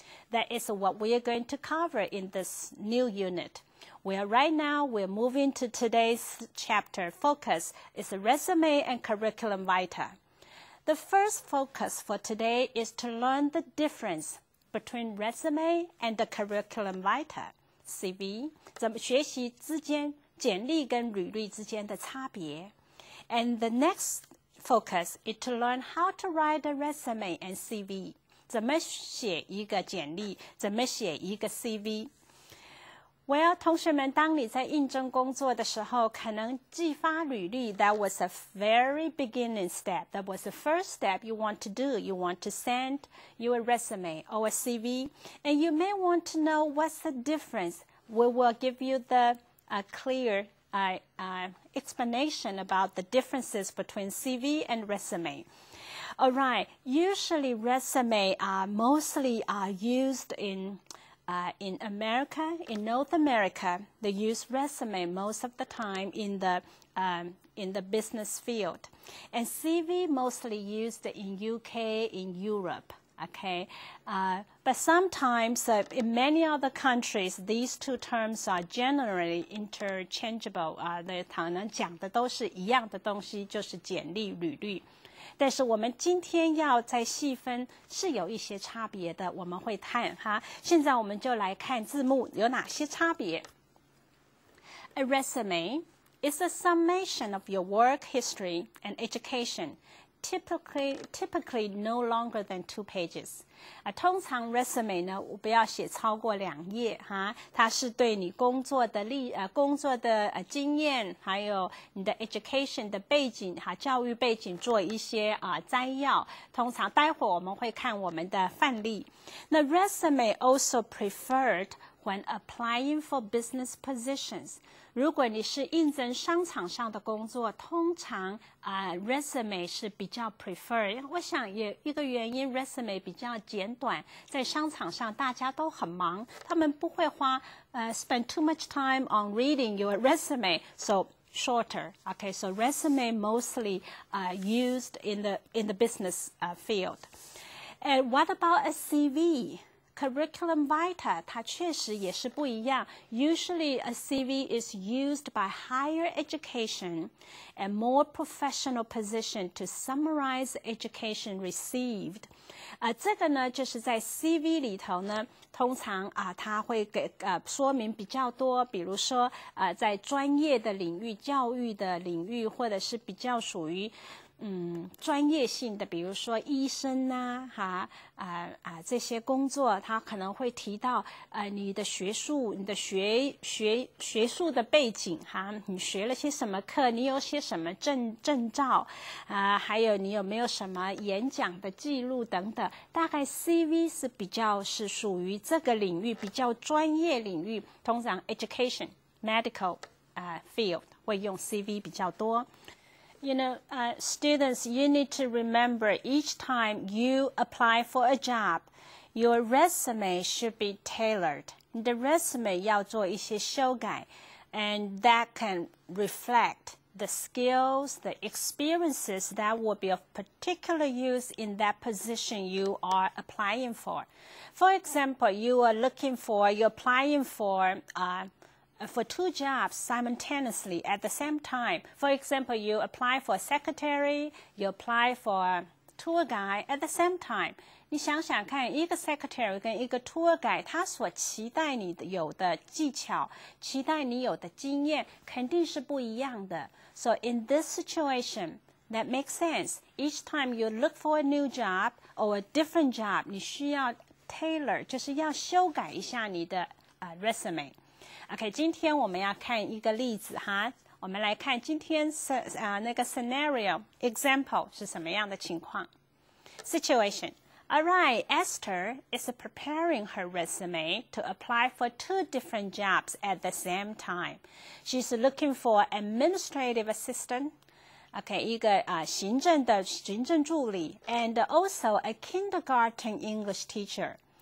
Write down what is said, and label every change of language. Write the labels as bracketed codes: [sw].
[en] That is what we are going to cover in this new unit. Well, right now, we're moving to today's chapter. Focus is resume and curriculum vitae. The first focus for today is to learn the difference between resume and the curriculum vitae, CV. [zh] 怎么学习之间简历跟履历之间的差别。 [en] And the next focus is to learn how to write a resume and CV. [zh] 怎么写一个简历，怎么写一个 CV。Well， 同学们，当你在应征工作的时候，可能寄发履历 [en] that was a very beginning step. That was the first step you want to do. You want to send your resume or a CV. And you may want to know what's the difference. We will give you the clear explanation about the differences between CV and resume. All right, usually resume are mostly used in America, in North America. They use resume most of the time in the business field, and CV mostly used in UK, in Europe. Okay, but sometimes in many other countries, these two terms are generally interchangeable. [zh] 可能讲的都是一样的东西，就是简历、履历。但是我们今天要再细分，是有一些差别的，我们会看哈。现在我们就来看字幕有哪些差别。 [en] A resume is a summation of your work history and education. Typically no longer than 2 pages. [zh] 通常 resume 呢，不要写超过2页哈。它是对你工作的经验，还有你的 education 的背景哈，教育背景做一些摘要。通常待会我们会看我们的范例。 [en] 那 resume also preferred when applying for business positions. [zh] 如果你是应征商场上的工作，通常resume 是比较 prefer。我想也一个原因 resume 比较简短，在商场上大家都很忙，他们不会花 [en] spend too much time on reading your resume, so shorter. Okay, so resume mostly used in the business field. And what about a CV? [zh] curriculum vitae 它确实也是不一样。 [en] Usually a CV is used by higher education and more professional position to summarize education received. [zh] 这个呢就是在 CV 里头呢，通常它会给说明比较多，比如说在专业的领域、教育的领域，或者是比较属于专业性的，比如说医生啊，这些工作，他可能会提到你的学术、你的学术的背景你学了些什么课，你有些什么证照还有你有没有什么演讲的记录等等。大概 CV 是比较是属于这个领域比较专业领域，通常 [en] education medical field [zh] 会用 CV 比较多。 [en] You know, students, you need to remember each time you apply for a job, your resume should be tailored. [zh] 你的 resume 要做一些修改 [en] and that can reflect the skills, the experiences that will be of particular use in that position you are applying for. For example, you're applying for two jobs simultaneously at the same time. For example, you apply for a secretary, you apply for a tour guide at the same time. [zh] 你想想看，一个 secretary 跟一个 tour guide， 他所期待你有的技巧，期待你有的经验，肯定是不一样的。 [en] So in this situation, that makes sense. Each time you look for a new job or a different job, [zh] 你需要 tailor， 就是要修改一下你的resume。OK， 今天我们要看一个例子我们来看今天那个 scenario example 是什么样的情况。 [en] Situation. All right, Esther is preparing her resume to apply for two different jobs at the same time. She's looking for administrative assistant. OK， [zh] 一个行政助理 [en] and also a kindergarten English teacher.